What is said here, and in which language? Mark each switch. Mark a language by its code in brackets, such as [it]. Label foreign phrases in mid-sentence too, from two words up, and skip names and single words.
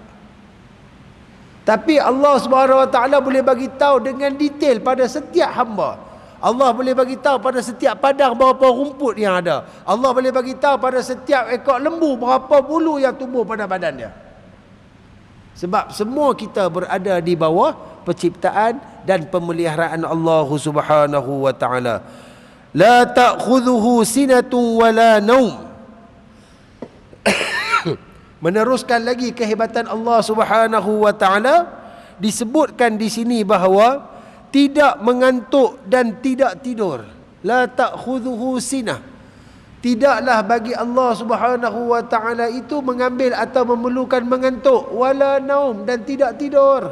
[ms] Tapi Allah [ar] سبحانه وتعالى [ms] boleh bagi tahu dengan detail pada setiap hamba. Allah boleh bagi tahu pada setiap padang berapa rumput yang ada. Allah boleh bagi tahu pada setiap ekor lembu berapa bulu yang tumbuh pada badan dia. Sebab semua kita berada di bawah penciptaan dan pemeliharaan Allah [ar] سبحانه وتعالى. لا تأخذه سنة ولا نوم. [ms] Meneruskan lagi kehebatan Allah [ar] سبحانه وتعالى, [ms] disebutkan di sini bahawa tidak mengantuk dan tidak tidur. [ar] لا تأخذه سنة. [ms] Tidaklah bagi Allah [ar] سبحانه وتعالى [ms] itu mengambil atau memerlukan mengantuk, [ar] ولا نوم, [ms] dan tidak tidur.